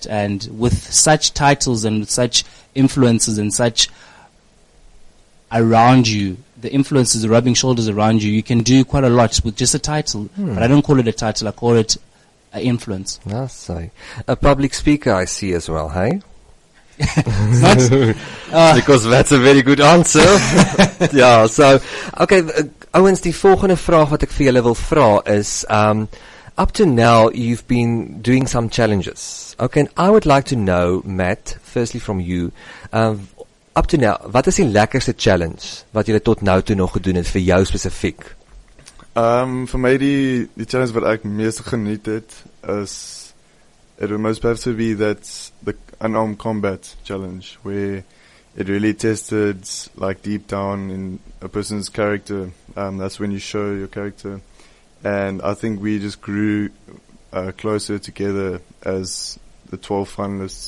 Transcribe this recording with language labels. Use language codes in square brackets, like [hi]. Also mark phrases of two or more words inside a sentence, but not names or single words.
[en] And with such titles and with such influences and such around you, the influences, the rubbing shoulders around you, you can do quite a lot with just a title. But I don't call it a title, I call it an influence. That's so. A public speaker I see as well, hey? Because that's a very good answer. Yeah, so okay, [af] ouens, die volgende vraag wat ek vir julle wil vra is [en] up to now you've been doing some challenges. Okay, and I would like to know, Matt, firstly from you, up to now, [af] wat is die lekkerste challenge wat julle tot nou toe nog gedoen het vir jou spesifiek? Vir my die challenge wat ek meeste geniet het [en] is it would most perhaps be that the unarmed combat challenge, where it really tested like deep down in a person's character. That's when you show your character, and I think we just grew closer together as the 12 finalists.